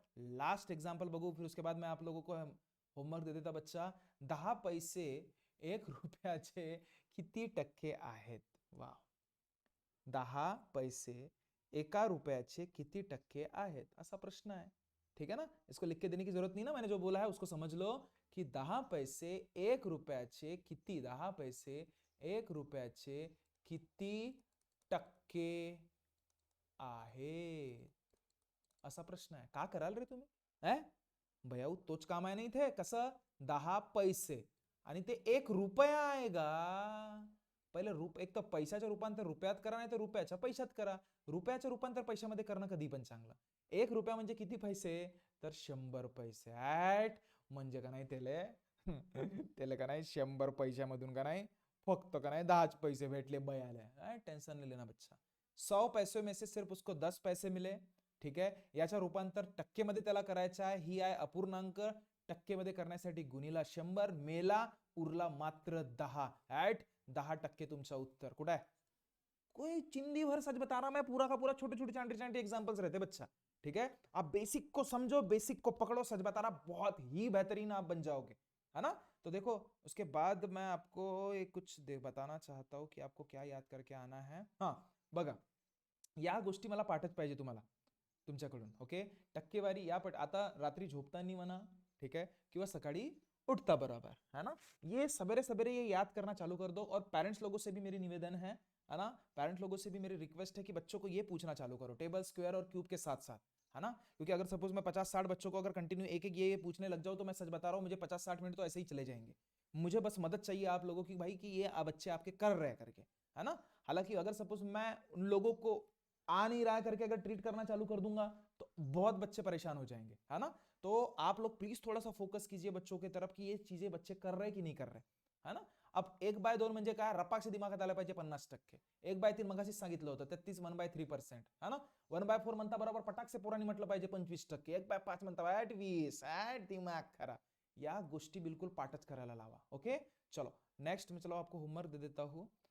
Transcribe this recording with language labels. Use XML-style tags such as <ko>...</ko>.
<hi>Last example बघू, फिर उसके बाद मैं आप लोगों को होमवर्क दे देता बच्चा.</hi> <mr>10 पैसे 1 रुपयाचे किती टक्के आहेत? वाह. 10 पैसे 1 रुपयाचे किती टक्के आहेत, असा प्रश्न है.</mr> <hi>ठीक है ना? इसको लिख के देने की जरूरत नहीं ना, मैंने जो बोला है उसको समझ लो कि</hi> <mr>10 पैसे 1 रुपयाचे किती, 10 पैसे 1 रुपयाचे किती टक्के आहेत, असा प्रश्न आहे. का कराल रे तुम्ही? भैया तोच काम आहे ना इथे. कसं? 10 पैसे आणि ते 1 रुपया आहे गा. पहिले एक तर पैशाचं रूपांतर रुपयात करा, नाही तर रुपयाच्या पैशात करा. रुपयाचं रूपांतर पैशामध्ये करणं कधी पण चांगलं. 1 रुपया म्हणजे किती पैसे? तर 100 पैसे. म्हणजे का नाही त्याले का नाही 100 पैशामधून का नाही फक्त का नाही 10 पैसे भेटले बयाले.</mr> <hi>टेंशन नहीं लेना बच्चा. 100 पैसे में से सिर्फ उसको 10 पैसे मिले.</hi> <mr>ठीक आहे. याचा रूपांतर टक्केमध्ये त्याला करायचं आहे. ही आहे अपूर्णांक. टक्केमध्ये करण्यासाठी गुणीला 100 मेला, उरला मात्र 10. 10% तुमचा उत्तर. कुठे आहे?</mr> <hi>कोई चिंदी भर सच बता रहा मैं, पूरा का पूरा छोटे छोटे चांटी चांटी एग्जांपल्स रहते बच्चा. ठीक है, आप बेसिक को समझो, बेसिक को पकड़ो, सच बता रहा बहुत ही बेहतरीन आप बन जाओगे, है ना? तो देखो, उसके बाद मैं आपको एक कुछ बताना चाहता हूं कि आपको क्या याद करके आना है.</hi> <mr>हाँ बघा, या गोष्टी मला पाठच पाहिजे तुम्हाला तुमच्याकडून. ओके, टक्केवारी या आता रात्री झोपताना म्हणा,</mr> <hi>ठीक है,</hi> <mr>किंवा सकाळी उठता बराबर, है ना?</mr> <hi>ये सवेरे सवेरे ये याद करना चालू कर दो. और पेरेंट्स लोगों से भी मेरी निवेदन है ना, पेरेंट्स लोगों से भी मेरी रिक्वेस्ट है कि बच्चों को ये पूछना चालू करो टेबल, स्क्वायर और क्यूब के साथ साथ, है ना? क्योंकि अगर सपोज मैं 50-60 बच्चों को अगर कंटिन्यू एक एक ये पूछने लग जाऊं तो मैं सच बता रहा हूं मुझे 50-60 मिनट तो ऐसे ही चले जाएंगे. मुझे बस मदद चाहिए आप लोगों की भाई कि ये बच्चे आपके कर रहे हैं करके, है ना? हालांकि अगर सपोज मैं उन लोगों को आ नहीं रहा है करके अगर ट्रीट करना चालू कर दूंगा तो बहुत बच्चे परेशान हो जाएंगे, है ना। तो आप लोग प्लीज थोड़ा सा फोकस कीजिए बच्चों की तरफ कि ये चीजें बच्चे कर रहे कि नहीं कर रहे, है ना।</hi> <mr>अब 1/2 म्हणजे काय, रपाकशी दिमागात आलं पाहिजे 50%. 1/3 मगाशीच सांगितलं होतं, 33 1/3%,</mr> <hi>है ना.</hi> <mr>1/4 म्हणता बरोबर पटाक से पोरांनी म्हटलं पाहिजे 25%. 1/5 म्हणता 20, दिमाग खरा. या गोष्टी बिलकुल पाठच करायला लावा. ओके चलो नेक्स्ट मी</mr> <hi>चलो आपको होमवर्क दे देता हूं.</hi>